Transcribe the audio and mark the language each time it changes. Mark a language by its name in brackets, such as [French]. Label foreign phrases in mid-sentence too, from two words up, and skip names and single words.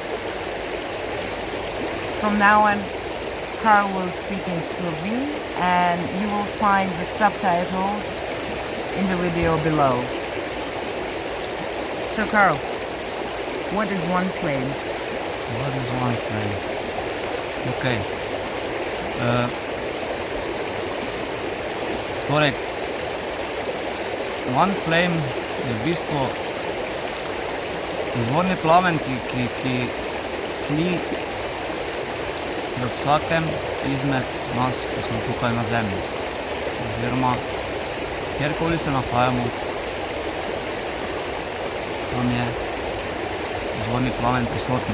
[English] From now on, Carl will speak in Slovene, and you will find the subtitles in the video below. So Carl, what is One Flame? What is One Flame? Okay. [Slovenian] Torej, One Flame je v bistvu izvorni plamen, ki tli v vsakem izmed nas, ki smo tukaj na Zemlji. Oziroma, kjerkoli se nahajamo, tam je izvorni plamen prisoten.